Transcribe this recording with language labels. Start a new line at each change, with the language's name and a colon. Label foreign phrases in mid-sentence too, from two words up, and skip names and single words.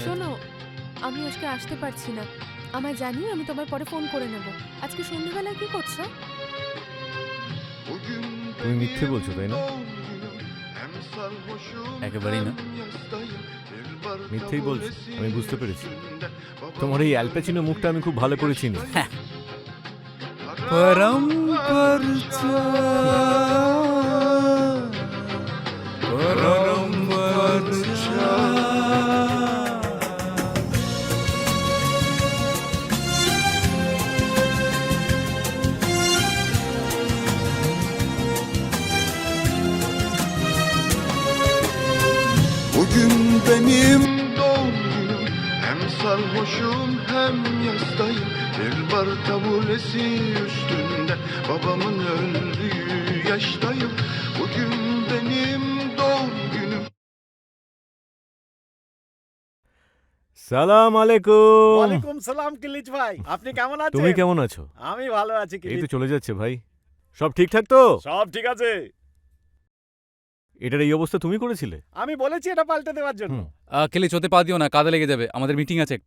Bangla: শোনো, আমি আজকে আসতে পারছি না। আমায় জানিও, আমি তোমার পরে ফোন করে নেব। আজকে সন্ধ্যাবেলায় কি করছো? তুমি মিথ্যে বলছো, তাই না? একেবারেই না, মিথ্যেই বলছো, আমি বুঝতে পেরেছি। তোমার এই অ্যালপাচিনো মুখটা আমি খুব ভালো করে চিনি।
Turkish: paramparça, paramparça. Bugün benim doğum günüm, hem sarhoşum hem yastayım. Bir bar tabulesi üstünde babamın öldüğü yaştayım. Bugün benim
Arabic: سلام عليكم. وعليكم سلام
Bangla: কিলিচ ভাই, আপনি কেমন আছেন? তুমি কেমন আছো? আমি ভালো আছি এই কিলিচ। তো চলে যাচ্ছে ভাই। সব ঠিকঠাক তো? সব ঠিক আছে। এটার এই অবস্থা তুমি করেছিলে? আমি বলেছি এটা পাল্টে দেওয়ার জন্য। হুম। কেলিচ হতে পা দিও না, কাদে লেগে যাবে, আমাদের মিটিং আছে একটা।